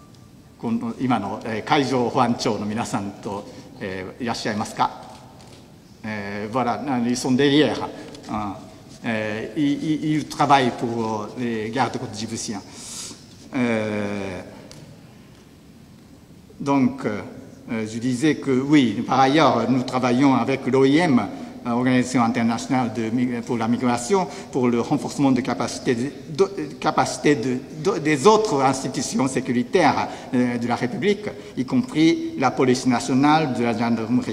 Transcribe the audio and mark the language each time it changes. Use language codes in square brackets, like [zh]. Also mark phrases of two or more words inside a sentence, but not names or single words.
[ja] 今の海上保安庁の皆さんといらっしゃいますか。 [fr] Voilà, ils sont derrière. Ils travaillent pour les gardes-côtes djiboutiens. Donc, je disais que oui, par ailleurs, nous travaillons avec l'OIM, Organisation internationale pour la migration, pour le renforcement des capacités des autres institutions sécuritaires de la République, y compris la police nationale, de la gendarmerie.